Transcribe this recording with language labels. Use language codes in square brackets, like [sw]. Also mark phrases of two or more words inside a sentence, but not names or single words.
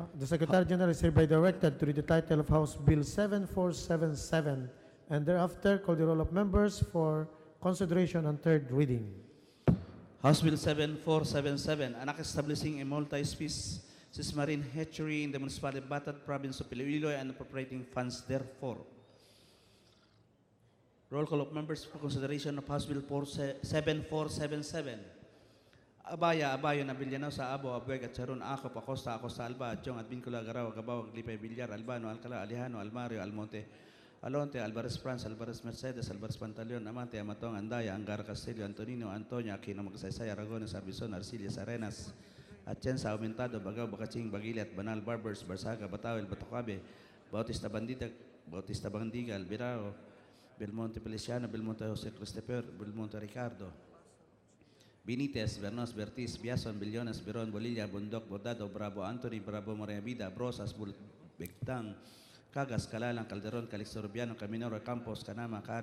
[en] The Secretary General is hereby directed to read the title of House Bill 7477 and thereafter call the roll of members for consideration on third reading. House Bill 7477, an act establishing a multi-species marine hatchery in the municipality of Batad, province of Iloilo, and appropriating funds therefore. Roll call of members for consideration of House Bill 7477. Abayo na Villano sa Abo, Abueg at Charon, Acop, Acosta, Alba, Jong at Vincula, Garaw, Gabawag, Lipay, Villar, Albano, Alcala, Alejano, Almario, Almonte, Alonte, Alvarez France, Alvarez Mercedes, Alvarez Pantaleon, Amante, Amatong, Andaya, Angara Castillo, Antonino, Antonio, Aquino, Magsaysay, Aragones, Arbizon, Arcilias, Arenas, Atienza, Aumentado, Bagaw, Bacaching, Bagilat, Banal, Barbers, Barsaga, Batawel, Batocabe, Bautista Bandiga, Albirao, Belmonte Feliciano, Belmonte Jose Christopher, Belmonte Ricardo, Benitez, Bernos, Bertis, Biason, Billones, Beron, Bolilla, Bundok, Bordado, Bravo, Anthony, Bravo, Maria Vida, Brosas, Bectang, Cagas, Calalang, Calderon, Calixto Rubiano, Caminoro, Campos, Canama, Cari,